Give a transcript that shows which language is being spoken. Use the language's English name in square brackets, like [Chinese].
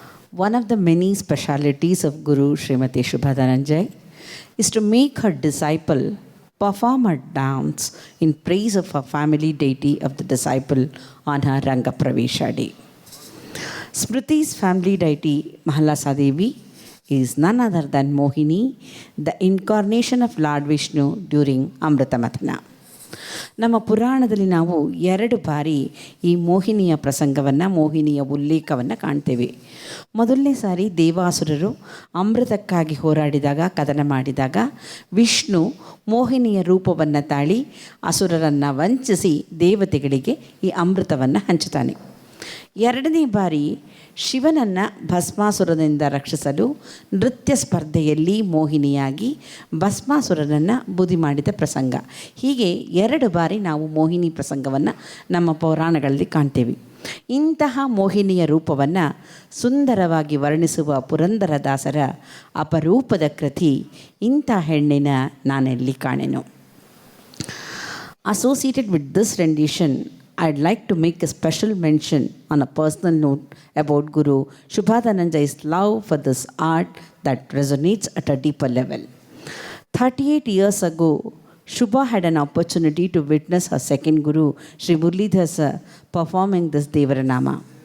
[English] One of the many specialities of Guru Srimati Shubhadananjay is to make her disciple perform a dance in praise of her family deity of the disciple on her Rangapravesha day. Smriti's family deity, Mahalasa Devi, is none other than Mohini, the incarnation of Lord Vishnu during Amrita Mathana. [Kannada] ನಮ್ಮ ಪುರಾಣದಲ್ಲಿ ನಾವು 2 ಬಾರಿ ಈ ಮೋಹಿನಿಯ ಪ್ರಸಂಗವನ್ನು, ಮೋಹಿನಿಯ ಉಲ್ಲೇಖವನ್ನು ಕಾಣ್ತೇವೆ. ಮೊದಲನೇ ಸಾರಿ ದೇವಾಸುರರು ಅಮೃತಕ್ಕಾಗಿ ಹೋರಾಡಿದಾಗ, ಕದನ ಮಾಡಿದಾಗ ವಿಷ್ಣು ಮೋಹಿನಿಯ ರೂಪವನ್ನು ತಾಳಿ ಅಸುರರನ್ನು ವಂಚಿಸಿ ದೇವತೆಗಳಿಗೆ ಈ ಅಮೃತವನ್ನು ಹಂಚುತ್ತಾನೆ. 2ನೇ ಬಾರಿ ಶಿವನನ್ನು ಭಸ್ಮಾಸುರನಿಂದ ರಕ್ಷಿಸಲು ನೃತ್ಯ ಸ್ಪರ್ಧೆಯಲ್ಲಿ ಮೋಹಿನಿಯಾಗಿ ಭಸ್ಮಾಸುರನನ್ನು ಬುದ್ಧಿ ಮಾಡಿದ ಪ್ರಸಂಗ. ಹೀಗೆ 2 ಬಾರಿ ನಾವು ಮೋಹಿನಿ ಪ್ರಸಂಗವನ್ನು ನಮ್ಮ ಪುರಾಣಗಳಲ್ಲಿ ಕಾಣ್ತೇವೆ. ಇಂತಹ ಮೋಹಿನಿಯ ರೂಪವನ್ನು ಸುಂದರವಾಗಿ ವರ್ಣಿಸುವ ಪುರಂದರದಾಸರ ಅಪರೂಪದ ಕೃತಿ ಇಂಥ ಹೆಣ್ಣಿನ ನಾನೆಲ್ಲಿ ಕಾಣೆನು. [English] Associated with this rendition, I'd like to make a special mention on a personal note about Guru Shubhadananjay's love for this art that resonates at a deeper level. 38 years ago, Shubha had an opportunity to witness her second Guru, Sri Muralidhar Sir, performing this Devarnama.